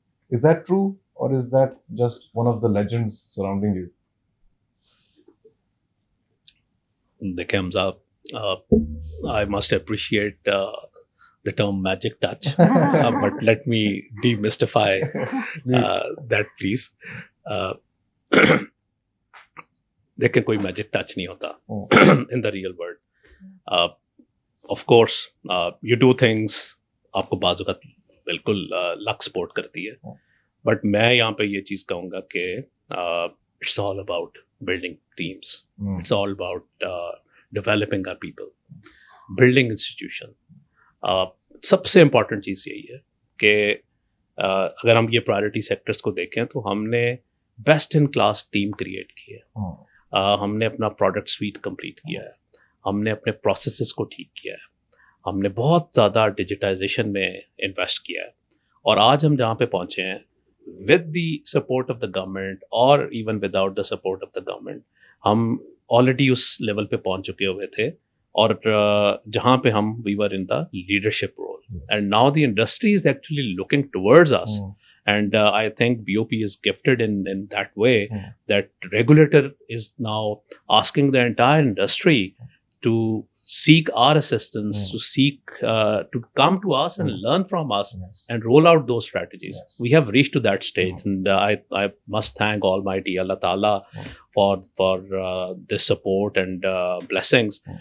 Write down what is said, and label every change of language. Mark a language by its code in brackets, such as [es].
[en] Is that true, or is that just one of the legends surrounding you? The Hamza, I must appreciate the term magic touch, but let me demystify that, please. [hi] Uh, देखें कोई magic touch नहीं होता [en] in the real world. Of course, you do things, [hi] आपको बाजू का बिल्कुल luck support करती है, बट मैं यहाँ पे ये चीज़ कहूँगा कि [en] it's all about building teams. It's all about developing our people, building institution. [hi] सबसे इम्पॉर्टेंट चीज़ यही है कि अगर हम ये प्रायोरिटी सेक्टर्स को देखें तो हमने best in class team create की है. हमने अपना प्रोडक्ट स्वीट कंप्लीट किया है, हमने अपने प्रोसेसेस को ठीक किया है, हमने बहुत ज़्यादा डिजिटाइजेशन में इन्वेस्ट किया है, और आज हम जहाँ पे पहुँचे हैं [en] with the support of the government [hi] और [en] even without the support of the government, [hi] हम ऑलरेडी उस लेवल पे पहुँच चुके हुए थे, और जहाँ पे हम [en] We were in the leadership role, and now the industry is actually looking towards us. And I think BOP is gifted in that way, that regulator is now asking the entire industry to seek our assistance, to seek to come to us and learn from us and roll out those strategies. We have reached to that stage, and I must thank Almighty Allah Ta'ala for this support and blessings.